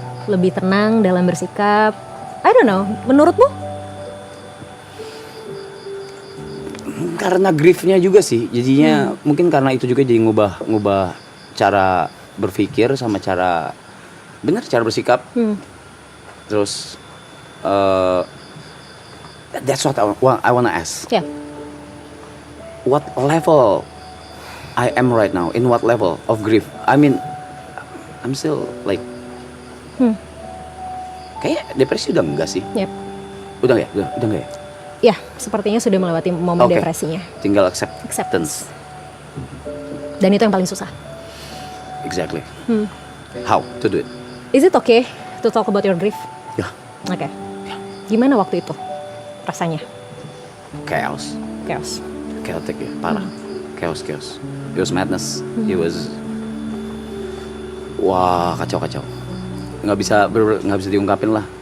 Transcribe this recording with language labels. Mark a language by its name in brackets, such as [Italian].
[Indonesian] Lebih tenang dalam bersikap. [English] I don't know. [Indonesian] Menurutmu? karena griefnya juga sih. Jadinya mungkin karena itu juga jadi ngubah cara berpikir sama cara bersikap. Terus [English] that's what I wanna ask. [Indonesian] Ya. [English] What level I am right now? In what level of grief? I mean, I'm still like, [Indonesian] kayak depresi udah enggak sih? [English] Yep. [Indonesian] Udah enggak ya? Ya, sepertinya sudah melewati momen Oke. depresinya. Tinggal acceptance. Dan itu yang paling susah. [English] Exactly. How to do it? Is it okay to talk about your grief? [Indonesian] Ya, Oke. Gimana waktu itu rasanya? [English] chaos, chaotic [Indonesian] ya, parah. [English] Chaos. It was madness. It was, [Indonesian] wah kacau. Nggak bisa diungkapin lah.